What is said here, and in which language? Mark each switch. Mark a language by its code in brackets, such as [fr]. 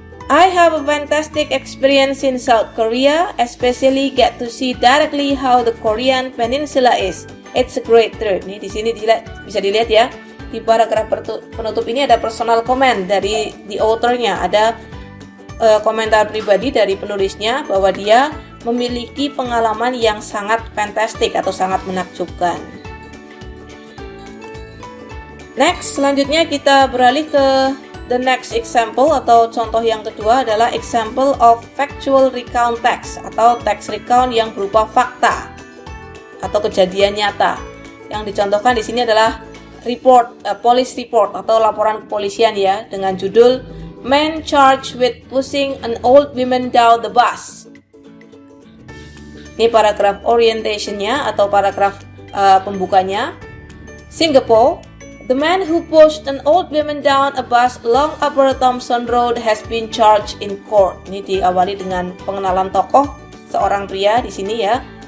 [en] I have a fantastic experience in South Korea, especially get to see directly how the Korean peninsula is. It's a great trip. [id] Nih di sini bisa dilihat ya. Di paragraf penutup ini ada personal comment dari the author-nya, ada komentar pribadi dari penulisnya bahwa dia memiliki pengalaman yang sangat fantastic atau sangat menakjubkan. Next, selanjutnya kita beralih ke [en] the next example [id] atau contoh yang kedua adalah [en] example of factual recount text [id] atau text recount yang berupa fakta atau kejadian nyata. Yang dicontohkan di sini adalah police report atau laporan kepolisian ya, dengan judul [en] Man charged with pushing an old woman down the bus. [id] Ini paragraf orientationnya atau paragraf pembukanya. [en] Singapore, the man who pushed an old woman down a bus along Upper Thomson Road has been charged in court. [id] Ini diawali dengan pengenalan tokoh seorang pria di sini ya.